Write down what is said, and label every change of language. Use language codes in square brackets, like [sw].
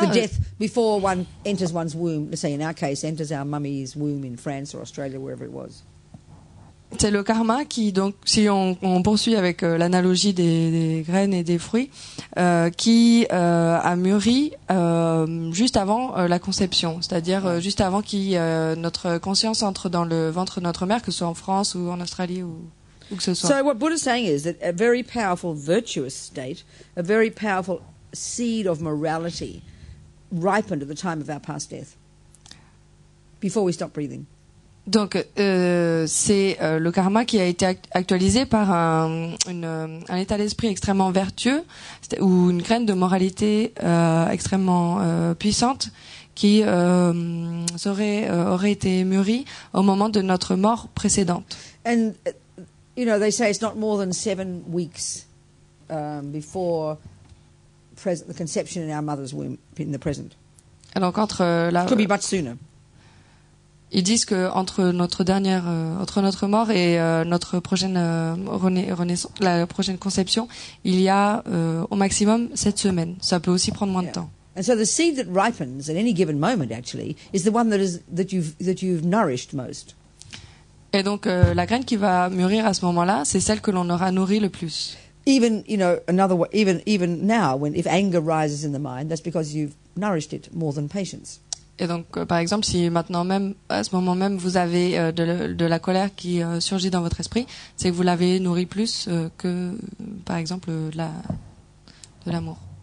[en] The death before one enters one's womb, let's say in our case, enters our mummy's womb in France or Australia, wherever it was. [fr] c'est le karma qui, donc, si on poursuit avec l'analogie des graines et des fruits, qui a mûri juste avant la conception, c'est-à-dire juste avant que notre conscience entre dans le ventre de notre mère, que ce soit en France ou en Australie ou que ce soit. [en] So what Buddha's saying is that a very powerful virtuous state, a very powerful seed of morality, ripened at the time of our past death, before we stop breathing. [fr] Donc c'est le karma qui a été actualisé par un état d'esprit extrêmement vertueux ou une graine de moralité extrêmement puissante qui aurait été mûrie au moment de notre mort précédente. [en] And, they say it's not more than 7 weeks before the conception in our mother's womb, in the present. [fr] Et donc [en] Could be much sooner. [fr] Ils disent que entre notre mort et notre prochaine renaissance, la prochaine conception, il y a au maximum 7 semaines. Ça peut aussi prendre moins de temps. [en] And so the seed that ripens at any given moment, actually, is the one that you've nourished most. [fr] Et donc la graine qui va mûrir à ce moment-là, c'est celle que l'on aura nourrie le plus. [en] Even another way, even now, if anger rises in the mind, that's because you've nourished it more than patience. [fr] Et donc, par exemple, si maintenant même, à ce moment même, vous avez de la colère qui surgit dans votre esprit, c'est que vous l'avez nourri plus que, par exemple, de l'amour.